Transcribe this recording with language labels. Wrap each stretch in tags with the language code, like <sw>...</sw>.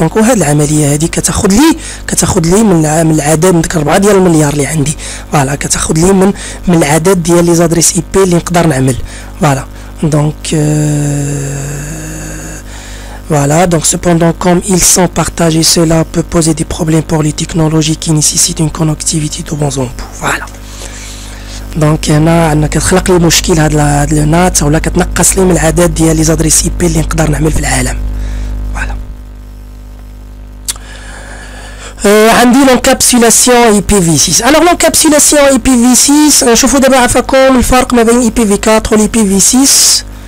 <ar>دونك وهاد العمليه هذه كتاخذ لي من العدد من ديك 4 ديال المليار اللي عندي. فوالا كتاخذ لي من العدد ديال لي زادريس اي بي اللي نقدر نعمل. فوالا دونك</ar> <fr>Voilà, donc cependant comme ils sont partagés, cela peut poser des problèmes pour les technologies qui nécessitent une connectivité de bons en bout. Voilà.</fr> <ar>Donc هنا كتخلق لي مشكل هاد النات ولا كتنقص لي من العدد ديال لي زادريس اي بي اللي نقدر نعمل في العالم. فوالا. عندي لونكابسولاسيون اي بي في 6. الوغ لونكابسولاسيون اي بي في 6 نشوفوا دابا عفاكم الفرق ما بين اي بي في 4 و اي بي في 6.</ar>